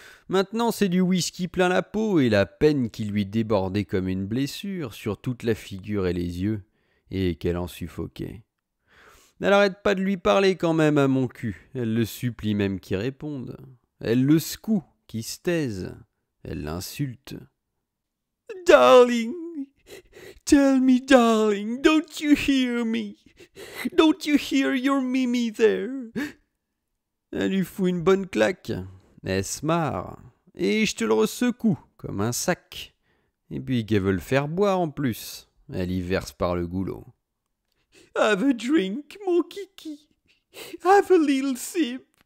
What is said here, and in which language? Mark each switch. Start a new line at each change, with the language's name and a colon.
French: Maintenant, c'est du whisky plein la peau et la peine qui lui débordait comme une blessure sur toute la figure et les yeux, et qu'elle en suffoquait. Elle n'arrête pas de lui parler quand même à mon cul, elle le supplie même qu'il réponde. Elle le secoue, qu'il se taise. Elle l'insulte.
English: Darling, tell me, darling, don't you hear me? Don't you hear your Mimi there?
French: Elle lui fout une bonne claque. Elle se marre. Et je te le ressecoue, comme un sac. Et puis qu'elle veut le faire boire en plus. Elle y verse par le goulot.
English: Have a drink,
French: mon kiki.
English: Have a little sip.